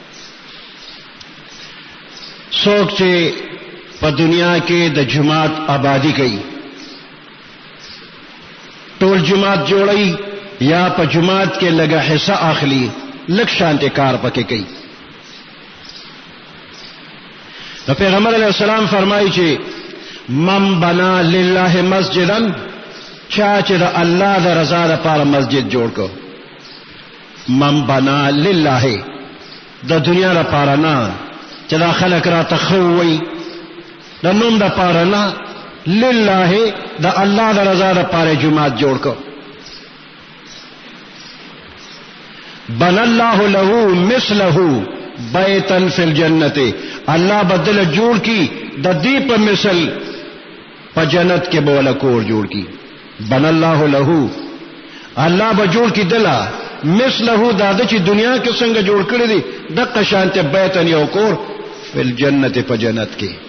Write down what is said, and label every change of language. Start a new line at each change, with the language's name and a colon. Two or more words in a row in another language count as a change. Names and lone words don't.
Pashto: څوک چې په دنیا کې د جماعت آبادی کوي، ټول جماعت جوړي یا په جماعت کې لږه حصہ اخلي، لږ شانته کار پکې کوي. نو پیغمبر
Arabic: علیہ السلام
Pashto: فرمایي چې
Arabic: من بنا لله مسجدا،
Pashto: چا چې د الله د رضا لپاره مسجد جوړ کو.
Arabic: من بنا لله،
Pashto: د دنیا لپاره نه چې دا خلک را تخوي، د نوم د لپاره نه، لله د الله د رضا لپاره جماعت جوړ کو.
Arabic: بن الله له مثله بیتا فی الجنة،
Pashto: الله بدل جوړ کی د دې په مثل په جنت کې بوله کور جوړ کی.
Arabic: بن الله له،
Pashto: الله به جوړ کی دلا مثله دا چې دنیا کې څنګه جوړ کړی دی دغه شانته بیتا یو کور
Arabic: فی الجنة
Pashto: په جنت کې.